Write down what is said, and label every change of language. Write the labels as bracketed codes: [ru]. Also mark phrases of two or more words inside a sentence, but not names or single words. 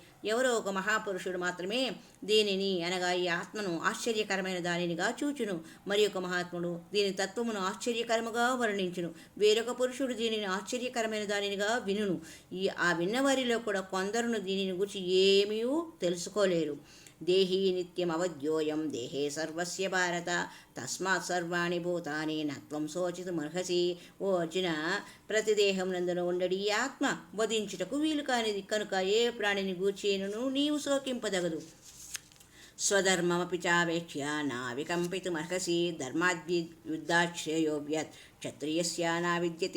[te] ఎవరో ఒక మహాపురుషుడు మాత్రమే దీనిని అనగా ఈ ఆత్మను ఆశ్చర్యకరమైన దానినిగా చూచును. మరి ఒక మహాత్ముడు దీని తత్వమును ఆశ్చర్యకరముగా వర్ణించును. వేరొక పురుషుడు దీనిని ఆశ్చర్యకరమైన దానినిగా వినును. ఆ విన్నవారిలో కూడా కొందరును దీనిని గురించి ఏమీ తెలుసుకోలేరు. [sa] దేహీ నిత్యమవద్యోయం దేహే సర్వస్య భారత తస్మాత్ సర్వాణి భూతాని నత్వం శోచితుమర్హసి. [te] ఓ అర్జున, ప్రతి దేహం నందున ఉండడి ఈ ఆత్మ వధించుటకు వీలు కానిది. కనుక ఏ ప్రాణిని గూర్చేనును నీవు శోకింపదగదు. [sa] స్వధర్మమపి చావేక్ష్య నా వికంపితుమర్హసి ధర్మాద్యుద్ధాశ్రేయోవ్యత్ క్షత్రియస్య నా విద్యతే.